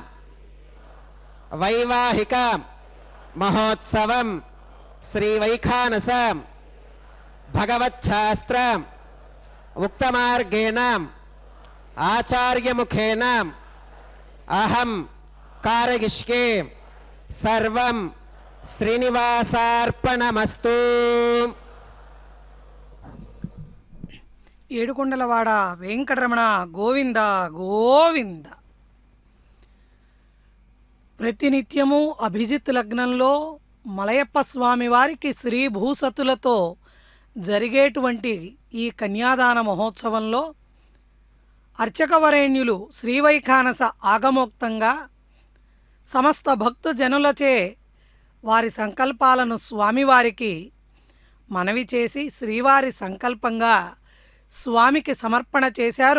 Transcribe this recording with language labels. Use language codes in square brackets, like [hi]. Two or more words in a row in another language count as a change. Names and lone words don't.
[sa] वैवाहिक महोत्सवं श्री वैखानस भगवच्छास्त्र उक्तमार्गेण आचार्य मुखेन अहं कारयिष्ये सर्वं श्रीनिवासार्पणमस्तु. [te] ఏడుకొండలవాడ వెంకటరమణ గోవింద గోవింద. ప్రతినిత్యము అభిజిత్ లగ్నంలో మలయప్ప స్వామి వారికి శ్రీ భూసతులతో జరిగేటువంటి ఈ కన్యాదాన మహోత్సవంలో అర్చకవరేణ్యులు శ్రీవైఖానస ఆగమోక్తంగా సమస్త భక్తజనులచే వారి సంకల్పాలను స్వామివారికి మనవి చేసి శ్రీవారి సంకల్పంగా స్వామికి సమర్పణ చేశారు.